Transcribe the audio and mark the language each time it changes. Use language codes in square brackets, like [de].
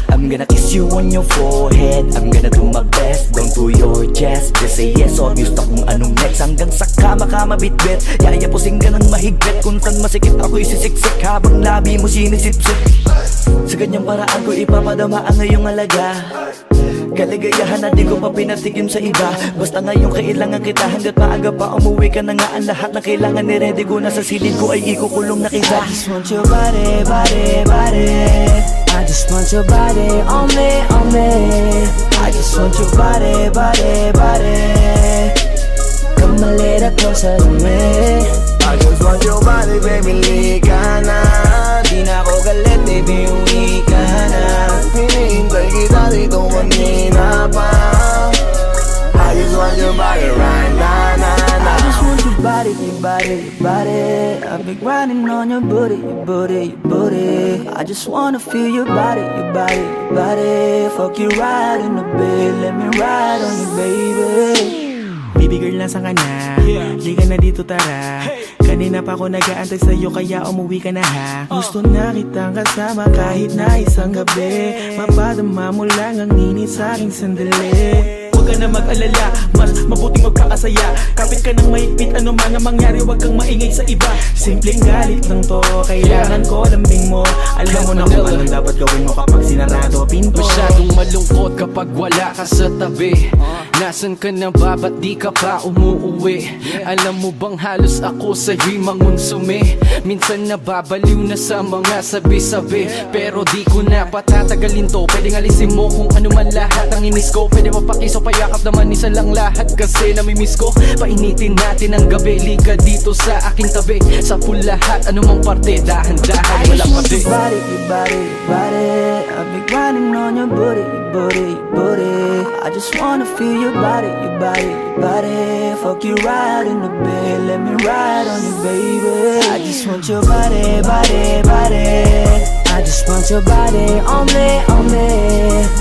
[en] I'm gonna kiss you on your forehead. I'm gonna do my best, down to your chest. Just say yes, [tl] obvious na kung anong next. Hanggang sa kama ka mabitbit, yayapusing ka ng mahigpit. Kung saan masikip ako'y sisiksik, habang labi mo sinisipsip. Sa ganyang paraan ko ipapadama ang iyong alaga. Kaligayahan na di ko pa pinatikim sa iba. Basta ngayon kailangan kita, hanggat maaga pa umuwi ka na nga. Ang lahat na kailangan ni-ready ko na sa silid ko ay ikukulong na kita. [en] I just want your body, body, body. I just want your body on me, on me. I just want your body, body, body. Come a little closer to me. I just want your body, baby, [tl] liga na. Di na ako galit, baby, uwi ka na. Hinihintay kita dito kanina pa. [en] I just want your body right now, I just want your body, your body, your body. I've been grinding on your booty, your booty, your booty. I just wanna feel your body, your body, your body. Fuck you right in the bed, let me ride on you, baby. [tl] Baby girl, nasa ka na? Di ka na dito, tara. Kanina pa ako nag-aantay sa'yo, kaya umuwi ka na ha. Gusto na kitang kasama kahit na isang gabi. Mapadama mo lang ang init sa'king sandali. Huwag ka na mag-alala, mas mabuting magpakasaya. Kapit ka ng mahigpit, ano man ang mangyari, huwag kang maingay sa iba. Simpleng galit lang to, kailangan ko lambing mo. Alam mo na kung anong dapat gawin mo kapag sinarado pinto. Masyadong malungkot kapag wala ka sa tabi. Nasaan ka na ba? Ba't di ka pa umuuwi? Alam mo bang halos ako sa'yo'y mangonsume. Minsan nababaliw na sa mga sabi-sabi, pero di ko na patatagalin to. Pwedeng alisin mo kung ano man lahat ang inis ko. Pwede mapakiso, payakap naman isa lang lahat kasi namimiss ko. Painitin natin ang gabi, liga dito sa aking tabi. Sa full lahat, anumang parte, dahan-dahan, wala pa di. [en] Your body, your body, your body. I've been grinding on your booty, your booty, your booty. I just wanna feel your your body, your body, your body. Fuck you right in the bed, let me ride on you, baby. I just want your body, body, body. I just want your body on me, on me.